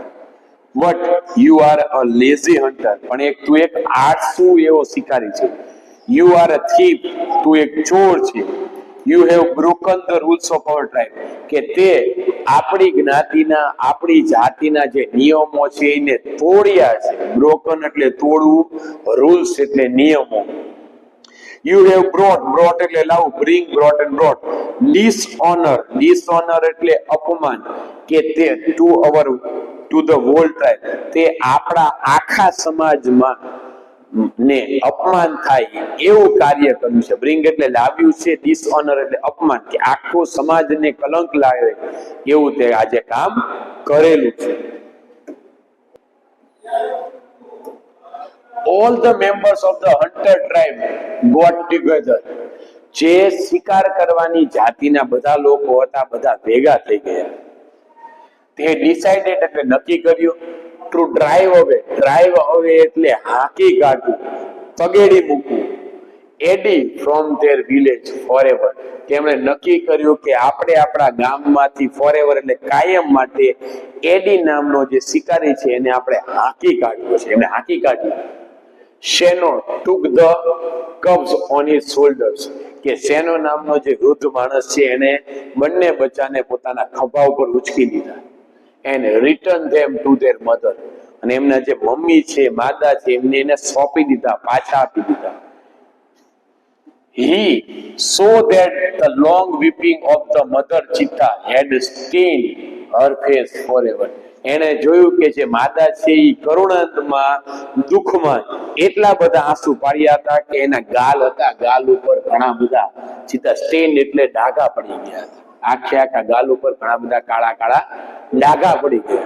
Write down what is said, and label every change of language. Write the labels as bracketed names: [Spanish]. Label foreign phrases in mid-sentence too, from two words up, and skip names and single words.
[English] But you are a lazy hunter, [Gujarati] પણ તું એક આળસુ એવો શિકારી છે. [English] You are a thief, [Gujarati] તું એક ચોર છે. [English] You have broken the rules of our tribe, [Gujarati] કે તે આપણી જ્ઞાતિના, આપણી જાતિના જે નિયમો છે એને તોડ્યા છે. બ્રોકન એટલે તોડવું, રૂલ્સ એટલે નિયમો. [English] You have brought [Gujarati] એટલે લાવું, [English] bring, brought and brought. Dishonor [Gujarati] એટલે અપમાન, કે તે [English] to the whole tribe, [Gujarati] તે આપણા આખા સમાજમાં ને અપમાન થાય એવું કાર્ય કર્યું છે. બ્રિંગ એટલે લાવ્યું છે, ડિસઓનર એટલે અપમાન, કે આખો સમાજને કલંક લાવે એવું તે આજે કામ કરેલું છે. [English] All the members of the hunter tribe got together. [Gujarati] જે શિકાર કરવાની જાતિના બધા લોકો હતા બધા ભેગા થઈ ગયા. [English] They decided [Gujarati] એટલે નક્કી કર્યું [English] to drive away [Gujarati] એટલે હાંકી કાઢવું, તગેડી મૂકવું, [English] Eddie from their village forever. [Gujarati] તેમણે નક્કી કર્યું કે આપણે આપણા ગામમાંથી ફોરએવર એટલે કાયમ માટે એડી નામનો જે શિકારી છે એને આપણે હાંકી કાઢવો છે. એમને હાંકી કાઢ્યો. [English] શેનો took the cubs on his shoulders, [Gujarati] કે શેનો નામનો જે વૃદ્ધ માણસ છે એને બંને બચ્ચાને પોતાના ખભા ઉપર ઉચકી લીધા. [English] and return them to their mother, [Gujarati] અને એમના જે મમ્મી છે માતા છે એમને એને સોંપી દીધા, પાછા આપી દીધા. [English] He saw that the long weeping of the mother cheetah had stained her face forever. [Gujarati] એને જોયું કે જે માતા છે એ કરુણામાં દુઃખમાં એટલા બધા આંસુ પાડ્યા હતા કે એના ગાલ હતા, ગાલ ઉપર ઘણા બધા ચિત્તા સ્ટેન એટલે ડાઘા પડી ગયા હતા. આખા ગાલ ઉપર ઘણા બધા કાળા કાળા ડાઘા પડી ગયા.